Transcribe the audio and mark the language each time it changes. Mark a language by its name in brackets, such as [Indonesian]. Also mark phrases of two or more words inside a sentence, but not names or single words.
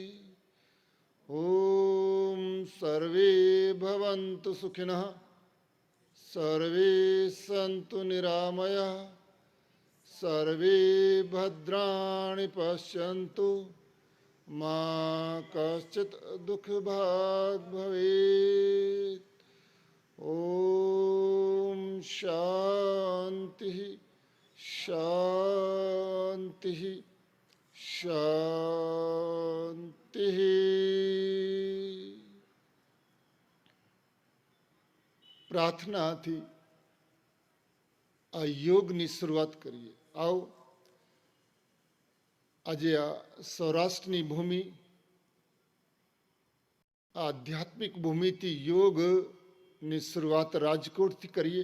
[Sanskrit] ॐ सर्वे भवन्तु सुखिनः सर्वे सन्तु निरामयाः सर्वे भद्राणि पश्यन्तु मा कश्चित् दुःखभाग् भवेत्। ॐ शान्तिः शान्तिः शान्तिः। [Gujarati] પ્રાર્થનાથી આ યોગની શરૂઆત કરીએ. આવો આજે આ સૌરાષ્ટ્રની ભૂમિ, આ આધ્યાત્મિક ભૂમિથી યોગની શરૂઆત રાજકોટથી કરીએ.